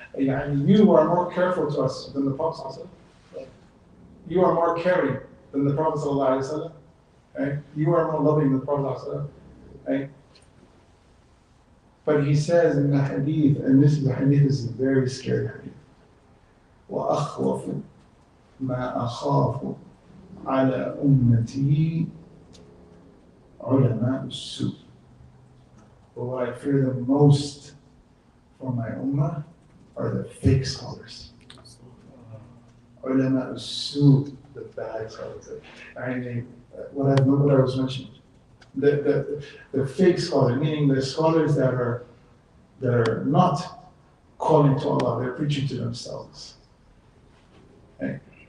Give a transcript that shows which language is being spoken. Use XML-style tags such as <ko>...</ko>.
<en>You are more careful to us than the Prophet ﷺ. You are more caring than the Prophet ﷺ. Right? You are more loving than the Prophet ﷺ. Right? But he says in the hadith, and this is a hadith, this is a very scary hadith.</en> <ar>وَأَخْوَفُ مَا أَخَافُ عَلَى أُمَّتِي عُلَمَاءُ السُّوءِ.</ar> <en>But what I fear the most for my ummah are the fake scholars. Ulama al-su, the bad scholars. What I was mentioning. The fake scholar, meaning the scholars that are not calling to Allah, they're preaching to themselves. Okay?</en>